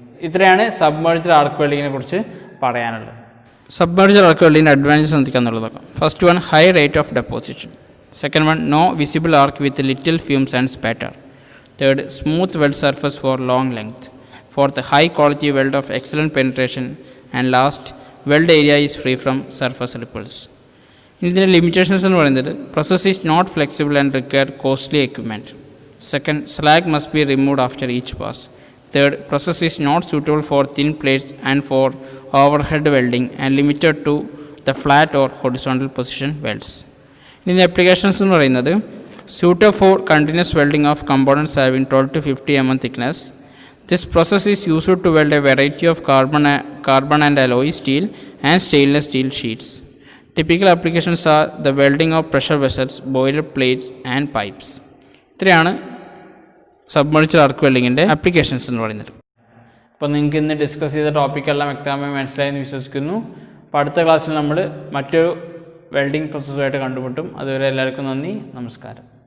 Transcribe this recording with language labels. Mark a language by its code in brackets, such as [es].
[ml] ഇത്രയാണ് സബ്മേർജ്ഡ് ആർക്ക് വെൽഡിങ്ങിനെ കുറിച്ച് പറയാനുള്ളത്. Submerged arc വെൽഡിങ്ങിൻ്റെ advantages എന്തൊക്കെയാണെന്നുള്ളത്. [en] First one, high rate of deposition. Second one, no visible arc with little fumes and spatter. Third, smooth weld surface for long length. Fourth, high quality weld of excellent penetration. And last, weld area is free from surface ripples. [ml] ഇതിൻ്റെ limitations എന്ന് പറയുന്നത് [en] Process is not flexible and require costly equipment. Second, slag must be removed after each pass. Third, process is not suitable for thin plates and for overhead welding and limited to the flat or horizontal position welds. [ml] ഇതിൻ്റെ applications എന്ന് പറയുന്നത് [en] suitable for continuous welding of components having 12 to 50 mm thickness. This process is used to weld a variety of carbon and alloy steel and stainless steel sheets. Typical applications are the welding of pressure vessels, boiler plates and pipes. [ml] ഇത്രയാണ് submerged ആർക്ക് വെൽഡിങ്ങിൻ്റെ applications എന്ന് പറയുന്നത്. അപ്പോൾ നിങ്ങൾക്ക് ഇന്ന് discuss ചെയ്ത ടോപ്പിക്കെല്ലാം വ്യക്തമായി മനസ്സിലായെന്ന് വിശ്വസിക്കുന്നു. അപ്പോൾ അടുത്ത ക്ലാസ്സിൽ നമ്മൾ മറ്റൊരു വെൽഡിംഗ് പ്രോസസ്സുമായിട്ട് കണ്ടുമുട്ടും. അതുവരെ എല്ലാവർക്കും നന്ദി, നമസ്കാരം.